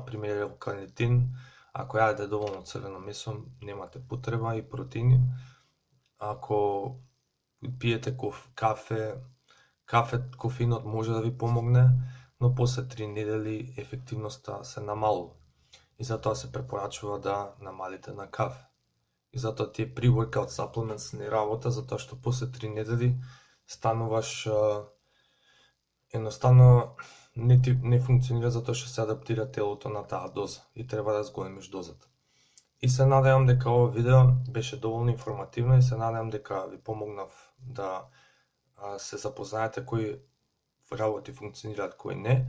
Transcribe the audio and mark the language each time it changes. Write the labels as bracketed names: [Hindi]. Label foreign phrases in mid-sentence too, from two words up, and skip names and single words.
[Macedonian] Пример L-карнитин, ако јадете доволно црвено месо, немате потреба, и протеини. Ако пиете кафе, кофеинот може да ви помогне, но после 3 недели ефективноста се намалува. И затоа се препорачува да намалите на кафе. И затоа тие [English] pre-workout supplements [Macedonian] не работа, затоа што после 3 недели стануваш едноставно не функционира, затоа што се адаптира телото на таа доза и треба да зголемиш дозата. И се надевам дека ова видео беше доволно информативно и се надевам дека ви помогнав да се запознаете кои работи функционираат, кои не.